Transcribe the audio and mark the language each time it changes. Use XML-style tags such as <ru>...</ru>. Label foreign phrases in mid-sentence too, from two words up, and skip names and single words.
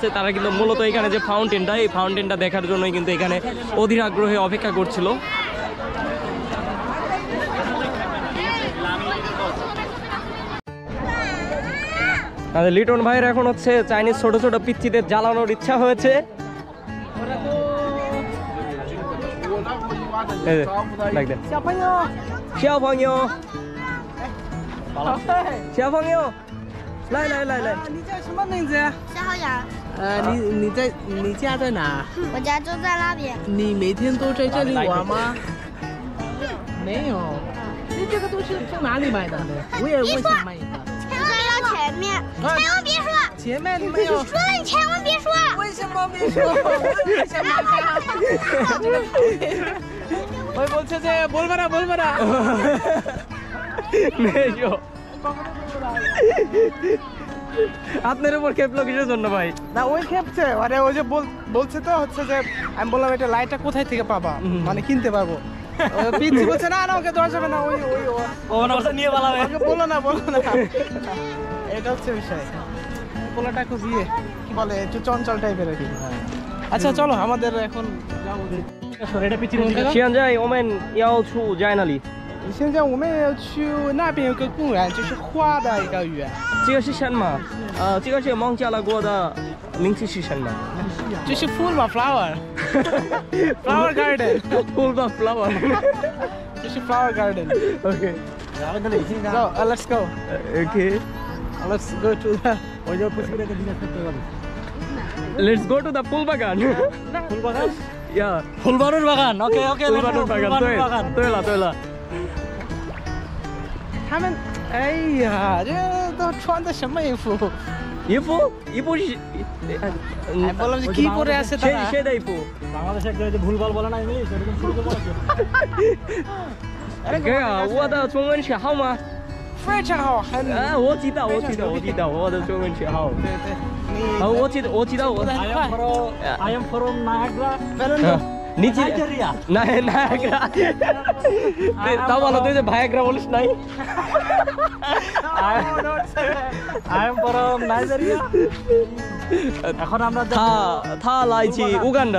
<bn>তারা কিন্তু মূলত এখানে যে ফাউন্টেনটা, এই ফাউন্টেনটা দেখার জন্যই কিন্তু এখানে অধীর আগ্রহে অপেক্ষা করছিল। আমাদের লিটন ভাইয়ের এখন হচ্ছে চাইনিজ ছোট ছোট পিচ্চিদের জ্বালানোর ইচ্ছা হয়েছে।</bn> <zh>来，你叫什么名字？夏浩洋，你家在哪？我家就在那边。你每天都在这里玩吗？没有。你这个东西从哪里买的？我也想买一个。千万要前面，千万别说，前面你没有。说了你千万别说。为什么别说？我也想买它。我</zh> <bn>বলছে যে বলবে না মেজো আপনার উপর খেপলো কিসের জন্য ভাই? না ওই খেপছে মানে ওই যে বলছে তো হচ্ছে যে আমি বললাম এটা লাইটটা কোথায় থেকে পাবা মানে কিনতে পারবো পিচ্ছি বলছে না ওকে দেওয়া যাবে না ওই নিয়ে পালাবে। ওকে বলো না এটা হচ্ছে বিষয় পোলাটা খুব কি বলে একটু চঞ্চল টাইপের আর কি। আচ্ছা চলো আমাদের এখন যাবো</bn> <zh>现在我们要出在哪里？现在我们要去那边有个公园，就是花的一个园。这个是什么？这个是孟加拉国的名字是什么？就是</zh> <en>full of flower garden， Full of flower。</en> <zh>就是</zh> <en>flower garden。 Okay。 So let's go. Okay。 Let's go to the. Let's go to the ফুলবাগান।</en> <bn>ফুলবাগান?</bn> <en>Yeah。</en> <bn>ফুলবানুর বাগান। ওকে ফুলবানুর বাগান। 对了。</bn> <zh>他们，哎呀，这都穿的什么衣服？衣服是</zh> <bn>哎，বললাম যে কি পরে আছে তারা? সেই 衣服。 বাংলাদেশে একজন যে ভুলভাল বলে না ইংলিশ, এরকম শুরু করে বলেছে।</bn> <zh>哥呀，我的中文学好吗？非常好，很。我知道，我的中文学好。对，你。我知道我。</zh> <en>I am from Niagara.</en> <bn>নিচে না নায়াগ্রা তাও বলো তুই যে ভায়াগ্রা বলিস নাই</bn> <en>I am from Nigeria.</en> <bn>এখন আমরা থা লাইছি উগান্ডা</bn>